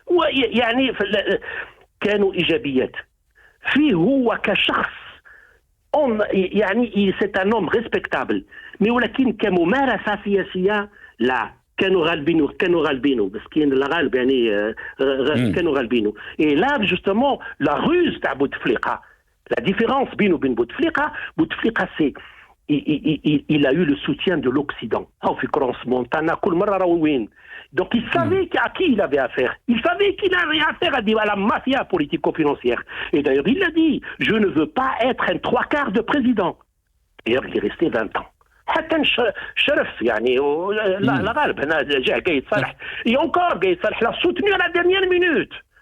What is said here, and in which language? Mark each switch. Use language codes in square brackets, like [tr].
[ar] يعني كانوا إيجابيات فيه هو كشخص, يعني [fr] c'est un homme respectable, mais [ar] ولكن كممارسة سياسية لا, كانوا غالبينه مسكين الغالب يعني كانوا غالبينه. [fr] Et là justement la ruse تاع بوتفليقة, la différence [ar] بينه وبين بوتفليقة [fr] c'est il a eu le soutien de l'Occident. [ar] في كرونس مونتانا كل مرة راهو وين. [fr] Donc il savait à qui il avait affaire. Il savait qu'il avait affaire à la mafia politico-financière. Et d'ailleurs il l'a dit, je ne veux pas être un 3/4 de président. D'ailleurs il est resté 20 ans. [ar] حتى شرف يعني لا غالب هنا جاء قايد صالح. [fr] Et encore قايد صالح l'a soutenu à la dernière minute.